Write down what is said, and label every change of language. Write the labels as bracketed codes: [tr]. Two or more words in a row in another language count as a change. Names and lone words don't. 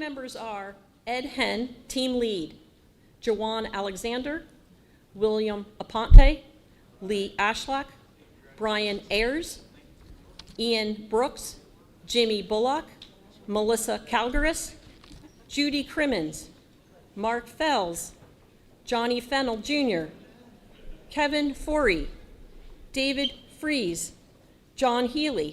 [en] members are Ed Henn, team lead, Jawan Alexander, William Aponte, Lee Ashlak, Brian Ayers, Ian Brooks, Jimmy Bullock, Melissa Calgaris, Judy Crimmins, Mark Fells, Johnny Fennell Jr., Kevin Forey, David Fries, John Healy,